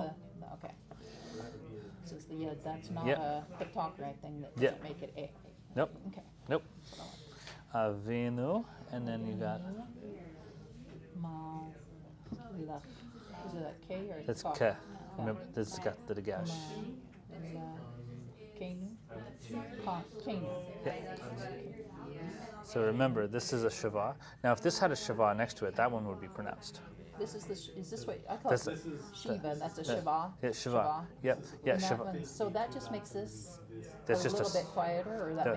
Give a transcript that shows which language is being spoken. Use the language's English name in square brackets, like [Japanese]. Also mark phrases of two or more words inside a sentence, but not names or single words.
[English] okay. So it's that's not Yep. a Pictograph thing that Yep. doesn't make it a. Nope. Okay. Nope. Avinu, and then you got Mal. Is it a K or a that's Ka? K. Remember, this has got the Dagash. Kenu? Kenu. Yeah. So remember, this is a Shava. Now, if this had a Shava next to it, that one would be pronounced. This is is this what I call This it? is- Shiva. That's a Shiva. Yeah, Shava. Yep. Yeah, And that Shava. one- so that just makes this That's a just little bit quieter, or that the-